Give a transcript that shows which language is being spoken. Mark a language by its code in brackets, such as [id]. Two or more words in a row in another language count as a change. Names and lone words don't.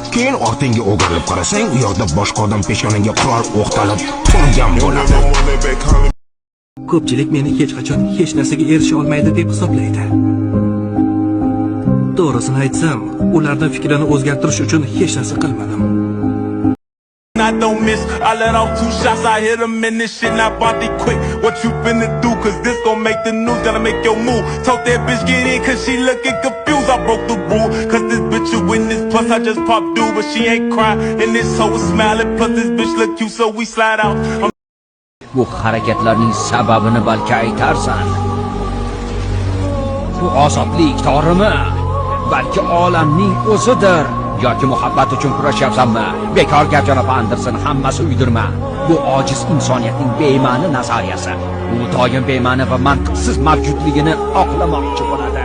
[uz] Keyin ortingga o'girilib qarasang, u yoqda boshqa odam peshonangga qurol o'qtalib turgan bo'ladi. Ko'pchilik meni hech qachon hech narsaga erisha olmaydi deb hisoblaydi. To'g'risini aytsam, ularning fikrini o'zgartirish uchun hech narsa qilmadim. [en] I don't miss, I let off 2 shots, I hit them in this shit, not body quick. What you finna do, cause this gon' make the news, gotta make your move. Told that bitch get in, cause she looking confused, I broke the rule. Cause this bitch a witness, plus I just popped dude, but she ain't crying. And this hoe is smiling, plus this bitch look cute, so we slide out. [uz] Bu harakatlarning sababini balki aytarsan. Bu ozodlik torimi, balki olamning o'zidir. Yoki muhabbat uchun kurashyapsanmi? Bekor gapjanob Anderson, hammasi uydirma. Bu ojiz insoniyatning bema'ni nazariyasi. U doim bema'ni va mantiqsiz mavjudligini oqlamoqchi bo'ladi.